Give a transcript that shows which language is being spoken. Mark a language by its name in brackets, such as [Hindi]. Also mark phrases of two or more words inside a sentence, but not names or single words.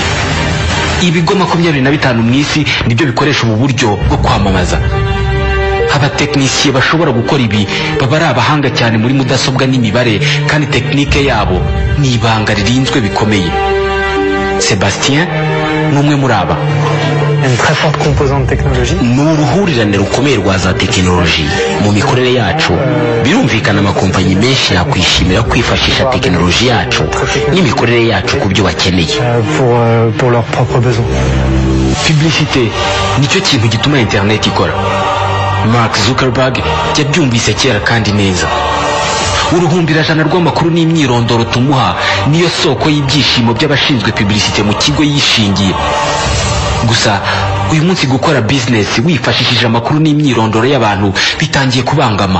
[Kinyarwanda] Ibigo 25 mu isi nibyo bikoresha ubu buryo bwo kwamamaza. Abatekinisiye bashobora gukora ibi baba ari abahanga cyane muri mudasobwa n'imibare, kandi tekinike yabo ni ibanga ririnzwe bikomeye. Sebastien ni umwe muri aba. [French] Il y a une très forte composante technologie. [Kinyarwanda] ni uruhurirane rukomeye rwa za tekinoloji mu mikorere yacu. Birumvikana amakompanyi menshi yakwishimira kwifashisha tekinoloji yacu n'imikorere yacu ku byo bakeneye. [French] Pour leurs propres besoins. [Kinyarwanda] Publicité nicyo kintu gituma internet ikora. Mark Zuckerberg yabyumvise kera kandi neza. Uruhumbirajana rw'amakuru n'imyirondoro tumuha niyo soko y'ibyishimo by'abashinzwe publicité mu kigo yishingiye. Gusa uyu munsi gukora business wifashishije amakuru n'imyirondoro y'abantu bitangiye kubangama.